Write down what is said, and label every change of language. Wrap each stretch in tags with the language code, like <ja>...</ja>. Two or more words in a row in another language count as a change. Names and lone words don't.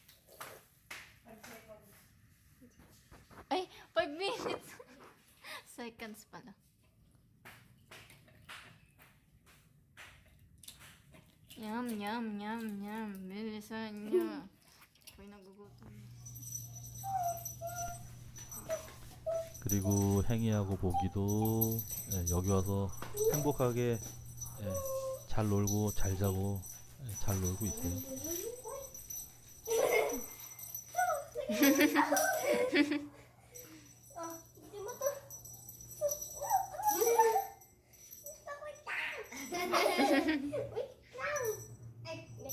<en>Ay, 5 minutes! Seconds pala. Yum, yum, yum, yum.</en> <tl>Bilisan nyo. Ako'y nagugutom.</tl> <ko>그리고 행이하고 보기도 여기 와서 행복하게 잘 놀고 잘 자고 잘 놀고 있어요.</ko> <tl>Hindi mo to. Gusto ko lang. Wait lang. Ay, wait.</tl>